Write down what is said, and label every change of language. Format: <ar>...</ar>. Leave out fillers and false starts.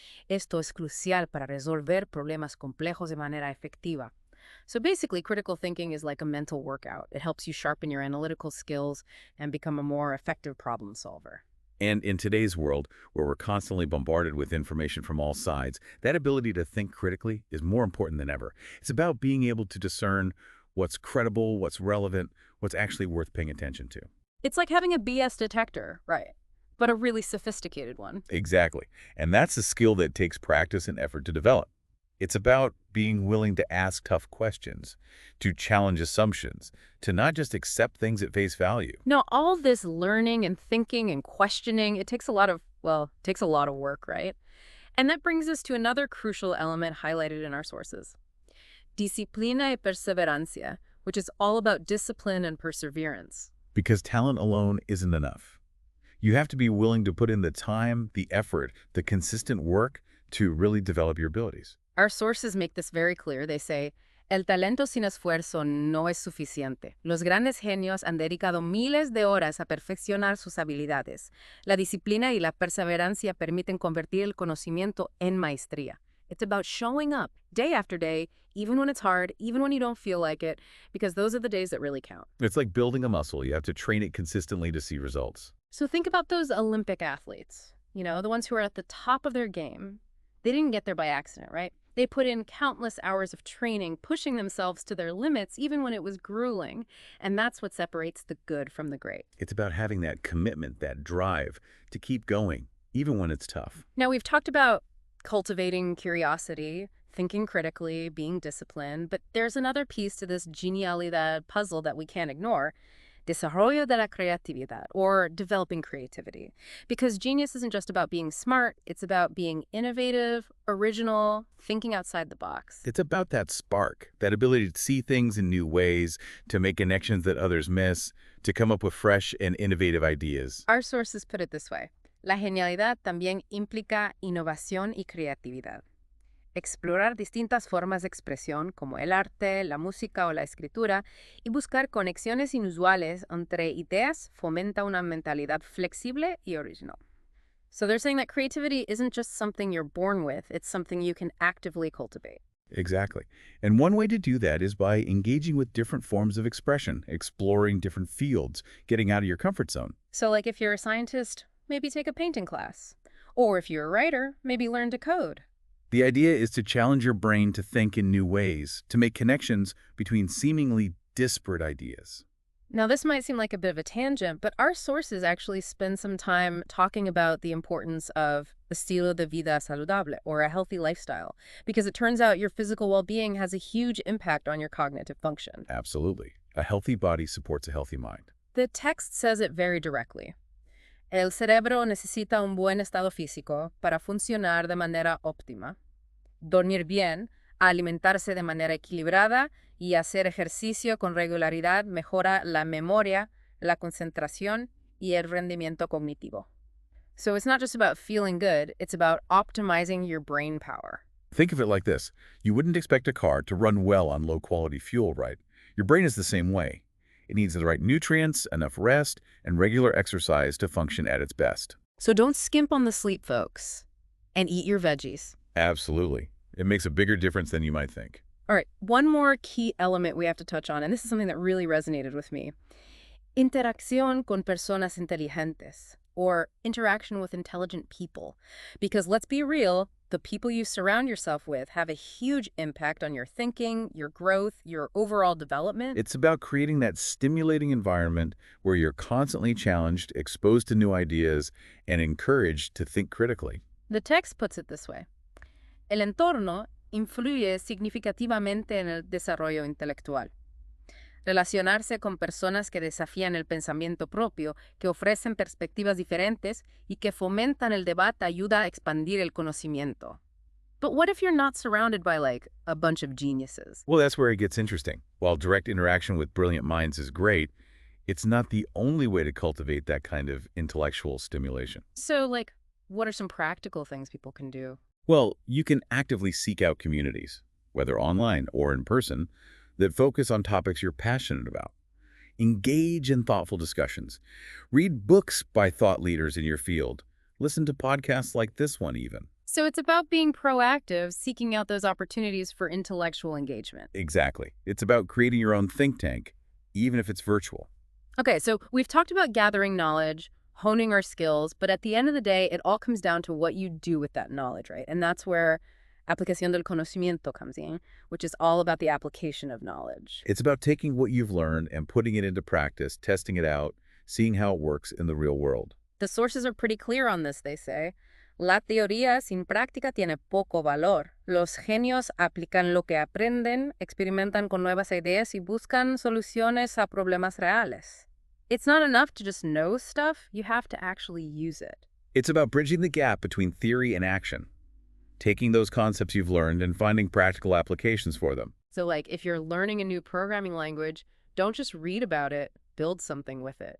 <es>Esto es crucial para resolver problemas complejos de manera efectiva.</es> <en>So basically, critical thinking is like a mental workout. It helps you sharpen your analytical skills and become a more effective problem solver. And in today's world, where we're constantly bombarded with information from all sides, that ability to think critically is more important than ever. It's about being able to discern what's credible, what's relevant, what's actually worth paying attention to. It's like having a BS detector, right? But a really sophisticated one. Exactly. And that's a skill that takes practice and effort to develop. It's about being willing to ask tough questions, to challenge assumptions, to not just accept things at face value. Now, all this learning and thinking and questioning, it takes a lot of, well, it takes a lot of work, right? And that brings us to another crucial element highlighted in our sources.</en> <es>Disciplina y perseverancia,</es> <en>which is all about discipline and perseverance. Because talent alone isn't enough. You have to be willing to put in the time, the effort, the consistent work to really develop your abilities. Our sources make this very clear. They say,</en> <es>el talento sin esfuerzo no es suficiente. Los grandes genios han dedicado miles de horas a perfeccionar sus habilidades. La disciplina y la perseverancia permiten convertir el conocimiento en maestría.</es> <en>It's about showing up day after day, even when it's hard, even when you don't feel like it, because those are the days that really count. It's like building a muscle. You have to train it consistently to see results. So think about those Olympic athletes, the ones who are at the top of their game. They didn't get there by accident, right? They put in countless hours of training, pushing themselves to their limits, even when it was grueling. And that's what separates the good from the great. It's about having that commitment, that drive to keep going, even when it's tough. Now, we've talked about cultivating curiosity, thinking critically, being disciplined, but there's another piece to this genialidad puzzle that we can't ignore.</en> <es>Desarrollo de la creatividad,</es> <en>or developing creativity. Because genius isn't just about being smart, it's about being innovative, original, thinking outside the box. It's about that spark, that ability to see things in new ways, to make connections that others miss, to come up with fresh and innovative ideas. Our sources put it this way.</en> <es>La genialidad también implica innovación y creatividad. Explorar distintas formas de expresión como el arte, la música o la escritura y buscar conexiones inusuales entre ideas fomenta una mentalidad flexible y original.</es> <en>So they're saying that creativity isn't just something you're born with, it's something you can actively cultivate. Exactly. And one way to do that is by engaging with different forms of expression, exploring different fields, getting out of your comfort zone. So like if you're a scientist, maybe take a painting class. Or if you're a writer, maybe learn to code. The idea is to challenge your brain to think in new ways, to make connections between seemingly disparate ideas. Now, this might seem like a bit of a tangent, but our sources actually spend some time talking about the importance of</en> <es>estilo de vida saludable,</es> <en>or a healthy lifestyle, because it turns out your physical well-being has a huge impact on your cognitive function. Absolutely. A healthy body supports a healthy mind. The text says it very directly.</en> <es>El cerebro necesita un buen estado físico para funcionar de manera óptima. Dormir bien, alimentarse de manera equilibrada y hacer ejercicio con regularidad mejora la memoria, la concentración y el rendimiento cognitivo.</es> <en>So it's not just about feeling good, it's about optimizing your brain power. Think of it like this. You wouldn't expect a car to run well on low-quality fuel, right? Your brain is the same way. It needs the right nutrients, enough rest, and regular exercise to function at its best. So don't skimp on the sleep, folks, and eat your veggies. Absolutely. It makes a bigger difference than you might think. All right, one more key element we have to touch on, and this is something that really resonated with me.</en> <es>Interacción con personas inteligentes,</es> <en>or interaction with intelligent people. Because let's be real, the people you surround yourself with have a huge impact on your thinking, your growth, your overall development. It's about creating that stimulating environment where you're constantly challenged, exposed to new ideas, and encouraged to think critically. The text puts it this way.</en> <es>El entorno influye significativamente en el desarrollo intelectual. Relacionarse con personas que desafían el pensamiento propio, que ofrecen perspectivas diferentes y que fomentan el debate ayuda a expandir el conocimiento.</es> <en>But what if you're not surrounded by, like, a bunch of geniuses? Well, that's where it gets interesting. While direct interaction with brilliant minds is great, it's not the only way to cultivate that kind of intellectual stimulation. So, like, what are some practical things people can do? Well, you can actively seek out communities, whether online or in person, that focus on topics you're passionate about. Engage in thoughtful discussions. Read books by thought leaders in your field. Listen to podcasts like this one even. So it's about being proactive, seeking out those opportunities for intellectual engagement. Exactly. It's about creating your own think tank, even if it's virtual. Okay, so we've talked about gathering knowledge, honing our skills, but at the end of the day, it all comes down to what you do with that knowledge, right? And that's where</en> <es>aplicación del conocimiento</es> <en>comes in, which is all about the application of knowledge. It's about taking what you've learned and putting it into practice, testing it out, seeing how it works in the real world. The sources are pretty clear on this, they say.</en> <es>La teoría sin práctica tiene poco valor. Los genios aplican lo que aprenden, experimentan con nuevas ideas y buscan soluciones a problemas reales.</es> <en>It's not enough to just know stuff, you have to actually use it. It's about bridging the gap between theory and action, taking those concepts you've learned and finding practical applications for them. So like if you're learning a new programming language, don't just read about it, build something with it.</en>